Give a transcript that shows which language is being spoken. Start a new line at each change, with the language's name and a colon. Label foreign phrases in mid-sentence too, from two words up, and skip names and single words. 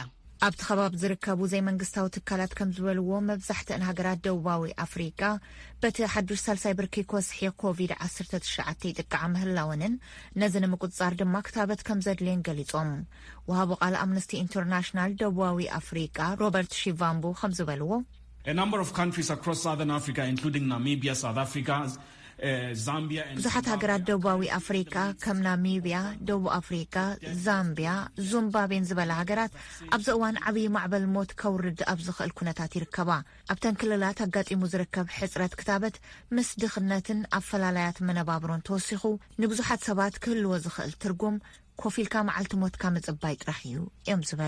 Tigrinya: ኣብቲ ከባቢ ዝርከቡ ዘይመንግስታዊ ትካላት ከም ዝበልዎ መብዛሕትአን ሃገራት ደቡባዊ ኣፍሪቃ በቲ ሓዱሽ ሳልሳይ ብርኪ ኮስሒ ኮቪድ-19 ይጥቃዕ ምህላውንን ነዚ ንምቁፅጻር ድማ ክታበት ከም ዘድልየን ገሊጾም። ወሃቡ ቃል ኣምነስቲ ኢንተርናሽናል ደቡባዊ ኣፍሪቃ ሮበርት ሺቫምቡ ከም ዝበልዎ
English: A number of countries across Southern Africa, including Namibia, South Africa, Zambia, and
Tigrinya: ብዙሓት ሃገራት ደቡባዊ ኣፍሪቃ ከም ናሚብያ፣ ደቡብ ኣፍሪቃ፣ ዛምቢያ፣ ዚምባብዌን ዝበላ ሃገራት ኣብዚ እዋን ዓብዪ ማዕበል ሞት ከውርድ ኣብ ዝኽእል ኩነታት ይርከባ። ኣብተን ክልላት ኣጋጢሙ ዝርከብ ሕፅረት ክታበት ምስ ድኽነትን ኣፈላላያት መነባብሮን ተወሲኹ ንብዙሓት ሰባት ክህልዎ ዝኽእል ትርጉም ኮፍ ኢልካ መዓልቲ ሞትካ ምጽባይ ጥራሕ እዩ እዮም ዝበሉ።